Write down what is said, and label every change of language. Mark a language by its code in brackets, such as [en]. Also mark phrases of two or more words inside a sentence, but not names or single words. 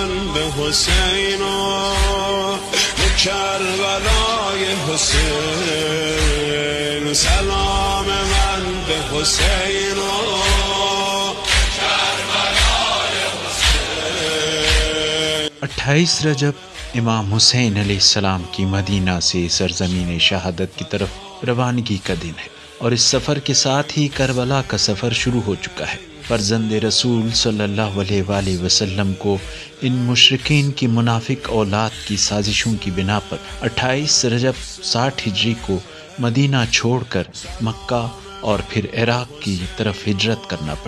[fa] به حسین و به کربلای حسین، سلام من به حسین و کربلای حسین۔ [ur] 28 رجب امام حسین علیہ السلام کی مدینہ سے سرزمین شہادت کی طرف روانگی کا دن ہے، اور اس سفر کے ساتھ ہی کربلا کا سفر شروع ہو چکا ہے۔ فرزند رسول صلی اللہ علیہ وآلہ وسلم کو ان مشرکین کی منافق اولاد کی سازشوں کی بنا پر 28 رجب 60 ہجری کو مدینہ چھوڑ کر مکہ اور پھر عراق کی طرف ہجرت کرنا پڑی۔